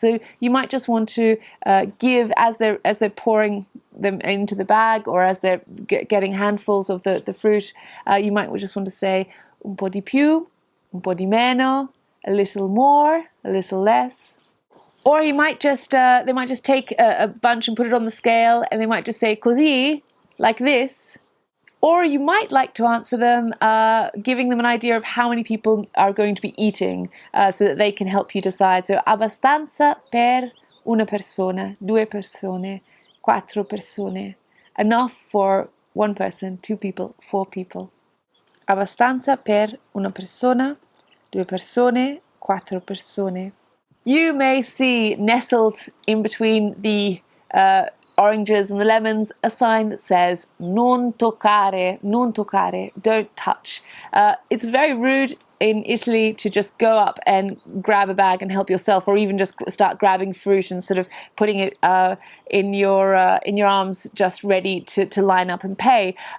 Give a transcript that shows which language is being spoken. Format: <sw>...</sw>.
<en>So you might just want to give as they're pouring them into the bag, or as they're getting handfuls of the fruit, you might just want to say</en> <it>un po' di più, un po' di meno,</it> <en>a little more, a little less. Or you might just they might just take a bunch and put it on the scale, and they might just say così, like this. Or you might like to answer them giving them an idea of how many people are going to be eating, so that they can help you decide.</en> <it>So abbastanza per una persona, due persone, quattro persone.</it> <en>Enough for one person, two people, four people.</en> <it>Abbastanza per una persona, due persone, quattro persone.</it> <en>You may see nestled in between the oranges and the lemons a sign that says</en> <it>non toccare, non toccare,</it> <en>don't touch. It's very rude in Italy to just go up and grab a bag and help yourself, or even just start grabbing fruit and sort of putting it in your arms, just ready to line up and pay.</en>